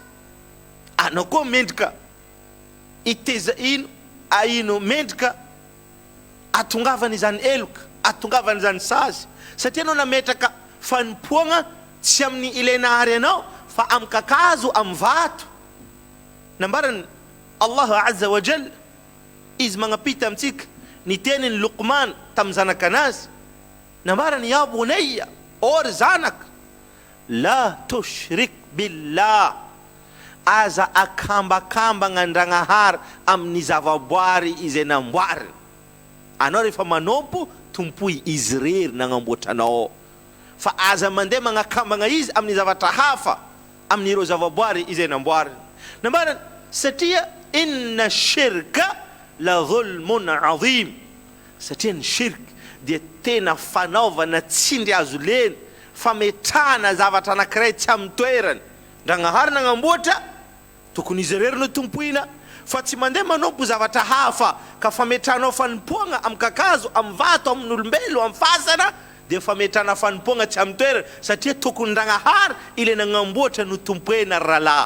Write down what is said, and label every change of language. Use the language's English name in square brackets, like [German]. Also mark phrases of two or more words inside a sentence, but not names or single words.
[Malagasy] Anao koa mendrika iteza ino mendrika atongavana izany eloka, atongavana izany sazy, satria anao nametraka fanompoagna tsy amin'ny ilainahary anao fa amin'ny kakazo, amin'ny vato. Nambarany Allah [Arabic] عز وجل, [Malagasy] izy magnapita amintsika ny teniny Luqman tamin'ny zanaka anazy, nambarany [Arabic] يا بني, [Malagasy] ory zanaka, [Arabic] لا تشرك بالله, [Malagasy] aza akambakambagna an-dragnahary amin'ny zavaboary izay namboariny. Anao rehefa manompo, tompoy izy rery nagnamboatra anao, fa aza mandeha magnakambagna izy amin'ny zavatra hafa amin'ireo zavaboary izay namboariny. Nambarany satria [Arabic] إن الشرك لظلم عظيم, [Malagasy] satria ny shirk dia tena fanaovana tsindry azo lena, fametrahana zavatra anankiray tsy amin'ny toerany. Ndragnahary nagnamboatra, tokony izy rery no tompoina, fa tsy mandeha manompo zavatra hafa ka fametrahanao fanompoagna amin'ny kakazo, amin'ny vato, amin'ny olombelo, amin'ny fasana, dia fametrahana fanompoagna tsy amin'ny toerany, satria tokony ndragnahary ile nagnamboatra no tompoena ralahy.